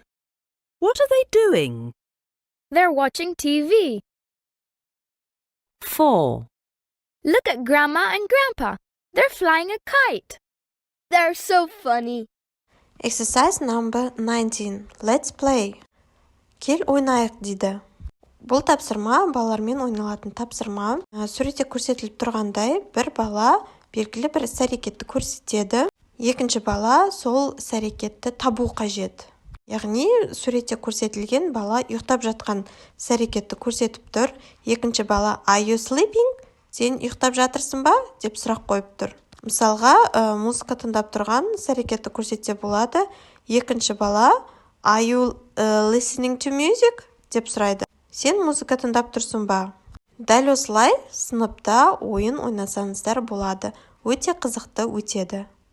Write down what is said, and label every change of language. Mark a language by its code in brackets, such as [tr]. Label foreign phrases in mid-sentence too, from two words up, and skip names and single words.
[en] What are they doing? They're watching TV. 4. Look at Grandma and Grandpa. They're flying a kite. They're so funny. Exercise number 19. Let's play. [kk] Кел ойнайық дейді. Бұл тапсырма балалармен ойналатын тапсырма. Суретте көрсетіліп тұрғандай, бір бала белгілі бір іс-әрекетті көрсетеді. Екінші бала сол іс-әрекетті табу қажет. Яғни суретте көрсетілген бала ұйықтап жатқан іс-әрекетті көрсетіп тұр. Екінші бала [en] Are you sleeping? [kk] Сен ұйықтап жатырсың ба? деп сұрақ қойып тұр. Мысалға, музыка тыңдап тұрған іс-әрекетті көрсетсе болады. Екінші бала [en] Are you listening to music? [kk] деп сұрайды. Сен музыка тыңдап тұрсың ба? Дәл осылай сыныпта ойын ойнасаңыздар болады. Өте қызықты өтеді.